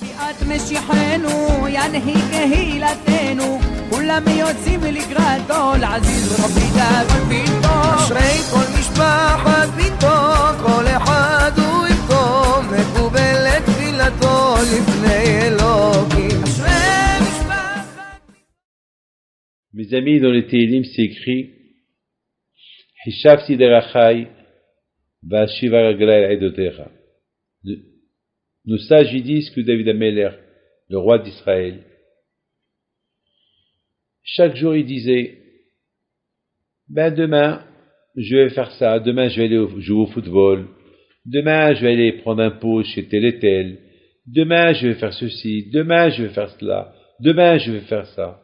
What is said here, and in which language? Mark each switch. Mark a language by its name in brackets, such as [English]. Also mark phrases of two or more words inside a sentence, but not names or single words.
[Hebrew] ביאת משיחנו ינהי קהילתנו כולם יוצאים לקראתו לעזיז רבי דאגון ביתו אשרי כל משפחת ביתו כל אחד הוא איתו מקובל את תפילתו לפני אלוקים אשרי משפחת [French] Mes amis, dans les Télim, c'est écrit [Hebrew] חשבתי דרכי ואשיבה רגלי עדותיך. [French] Nos sages ils disent que David Ameler, le roi d'Israël, chaque jour il disait demain je vais faire ça, demain je vais aller jouer au football, demain je vais aller prendre un pot chez tel et tel, demain je vais faire ceci, demain je vais faire cela, demain je vais faire ça.